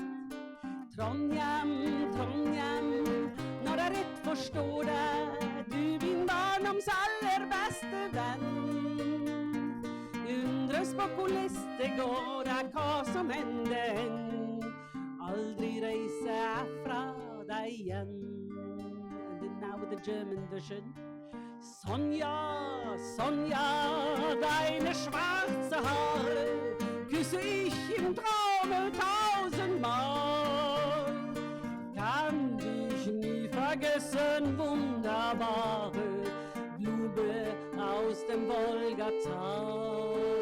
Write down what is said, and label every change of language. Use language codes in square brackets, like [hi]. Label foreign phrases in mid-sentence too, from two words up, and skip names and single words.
[no] Trondheim, når jeg rett forstår deg, du min barndoms aller beste venn. Undres på hvordan det går, hva som hender, aldri reiser jeg fra deg igjen. [en] And then now with the German version. [de] Sonja, deine schwarze Haare küsse ich im Traume 1000-mal. Kann dich nie vergessen, wunderbare Blume aus dem Wolgatal.